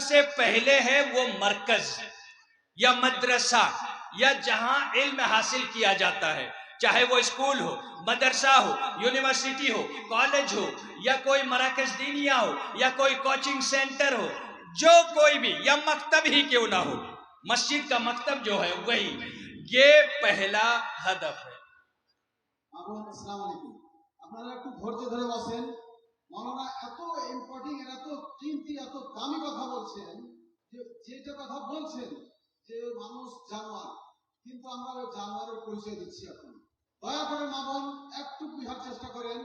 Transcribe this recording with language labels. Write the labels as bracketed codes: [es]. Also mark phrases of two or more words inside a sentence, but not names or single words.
[ur] سب سے پہلے ہے وہ مرکز یا مدرسہ یا جہاں علم حاصل کیا جاتا ہے، چاہے وہ اسکول ہو، مدرسہ ہو، یونیورسٹی ہو، کالج ہو، یا کوئی مراکز دینیہ ہو، یا کوئی کوچنگ سینٹر ہو، جو کوئی بھی، یا مکتب ہی کیوں نہ ہو، مسجد کا مکتب جو ہے وہی، یہ پہلا ہدف ہے۔ [ar] السلام علیکم، [bn] আপনারা একটু ধৈর্য ধরে বসেন। মৌলানা এত ইম্পর্টেন্ট, এত চিন্তি, এত দামি কথা বলছেন, যে যেটা কথা বলছেন যে মানুষ জানোয়ার, কিন্তু আমরা ওই জানোয়ারের পরিচয় দিচ্ছি এখন। দয়া করে মা বোন একটু বুঝার চেষ্টা করেন।